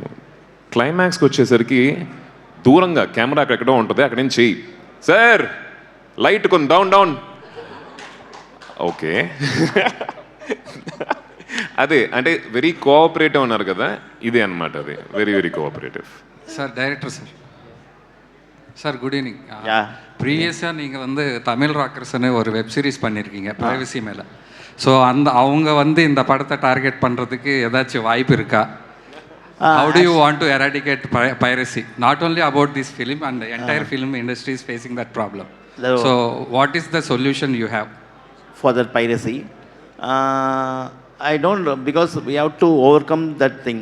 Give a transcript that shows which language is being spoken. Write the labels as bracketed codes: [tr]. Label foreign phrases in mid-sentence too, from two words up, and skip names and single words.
[te] క్లైమాక్స్కి వచ్చేసరికి దూరంగా కెమెరా అక్కడెక్కడో ఉంటుంది, అక్కడ నుంచి చెయ్యి సార్ లైట్ కొంచెం [en] down okay. [te] అదే అంటే [en] very cooperative [te] అన్నారు కదా, ఇదే అనమాట. అది [en] very cooperative. sir director sir sir good evening. Yeah. [ta] ப்ரீவியஸாக நீங்கள் வந்து தமிழ் ராக்கர்ஸ்னு ஒரு [en] web series [ta] பண்ணியிருக்கீங்க ப்ரைவசி மேலே. ஸோ அவங்க வந்து இந்த படத்தை டார்கெட் பண்ணுறதுக்கு ஏதாச்சும் வாய்ப்பு இருக்கா? [en] How do you want to eradicate piracy? Not only about this film and entire film industry is facing that problem. So what is the solution you have For that piracy, I don't know, because we have to overcome that thing.